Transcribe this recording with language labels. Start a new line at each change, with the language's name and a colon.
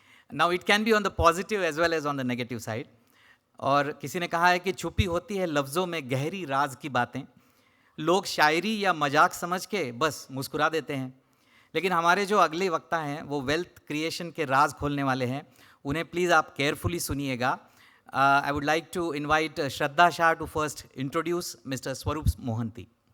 English: Now, it can be on the positive as well as on the negative side.
Hindi: और किसी ने कहा है कि छुपी होती है लफ्ज़ों में गहरी राज की बातें, लोग शायरी या मजाक समझ के बस मुस्कुरा देते हैं. लेकिन हमारे जो अगले वक्ता हैं वो वेल्थ क्रिएशन के राज खोलने वाले हैं. उन्हें प्लीज़ आप केयरफुली सुनिएगा.
English: I would like to invite Shraddha Shah to first introduce Mr. Swarup Mohanty.